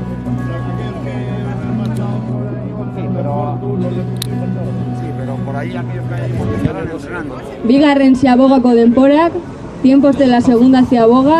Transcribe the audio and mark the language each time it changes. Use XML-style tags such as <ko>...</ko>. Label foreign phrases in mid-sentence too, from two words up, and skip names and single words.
<es>Sí, pero por ahí aquellos que hay porque estarán entrenando.</es> <eu>Bigarren ziabogako denporak,</eu> <es>tiempos de la segunda ziaboga,</es>